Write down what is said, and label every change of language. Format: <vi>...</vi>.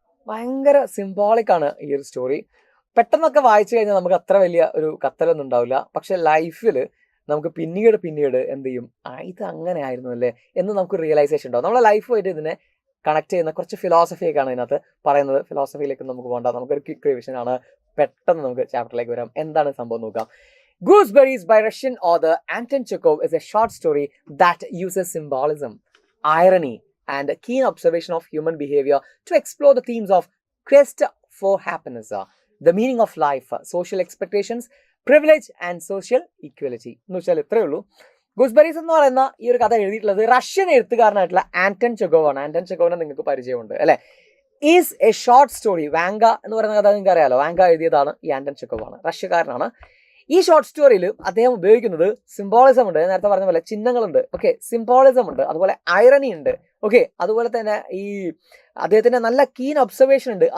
<ml>ഭയങ്കര സിംബോളിക് ആണ് ഈ ഒരു സ്റ്റോറി. പെട്ടെന്നൊക്കെ വായിച്ചു കഴിഞ്ഞാൽ നമുക്ക് അത്ര വലിയ ഒരു കത്തലൊന്നും ഉണ്ടാവില്ല. പക്ഷെ ലൈഫിൽ നമുക്ക് പിന്നീട് എന്ത് ചെയ്യും, ഇത് അങ്ങനെ ആയിരുന്നു അല്ലേ എന്ന് നമുക്ക് റിയലൈസേഷൻ ഉണ്ടാവും. നമ്മളെ ലൈഫുമായിട്ട് ഇതിനെ കണക്ട് ചെയ്യുന്ന കുറച്ച് ഫിലോസഫിയൊക്കെയാണ് ഇതിനകത്ത് പറയുന്നത്. ഫിലോസഫിയിലേക്ക് നമുക്ക് പോകണ്ട, നമുക്കൊരു ക്വിക്ക് റിവിഷൻ ആണ്. പെട്ടെന്ന് നമുക്ക് ചാപ്റ്ററിലേക്ക് വരാം. എന്താണ് സംഭവം നോക്കാം.</ml> <en>Gooseberries by Russian author Anton Chekhov is a short story that uses symbolism, irony, and a keen observation of human behavior to explore the themes of quest for happiness, the meaning of life, social expectations, privilege, and social equality.</en> <ml>എന്ന് വെച്ചാൽ ഇത്രയേ ഉള്ളൂ. Gooseberries എന്ന് പറയുന്ന ഈ ഒരു കഥ എഴുതിയിട്ടുള്ളത് റഷ്യൻ എഴുത്തുകാരനായിട്ടുള്ള ആന്റൺ ചെക്കോവാണ്. ആന്റൺ ചെക്കോവിനെ നിങ്ങൾക്ക് പരിചയമുണ്ട് അല്ലെ.</ml> <en>Is a short story.</en> <ml>Vanga എന്ന് പറയുന്ന കഥ നിങ്ങൾക്ക് അറിയാലോ. വാങ്ക എഴുതിയതാണ് ഈ ആന്റൺ ചെക്കോവാണ്, റഷ്യക്കാരനാണ്. ഈ ഷോർട്ട് സ്റ്റോറിയിൽ അദ്ദേഹം ഉപയോഗിക്കുന്നത് സിംബോളിസം ഉണ്ട്. നേരത്തെ പറഞ്ഞ പോലെ ചിഹ്നങ്ങളുണ്ട്, ഓക്കെ, സിംബോളിസം ഉണ്ട്, അതുപോലെ ഐറണി ഉണ്ട്, ഓക്കെ, അതുപോലെ തന്നെ ഈ അദ്ദേഹത്തിന്റെ നല്ല കീൻ ഒബ്സർവേഷൻ ഉണ്ട്.</ml>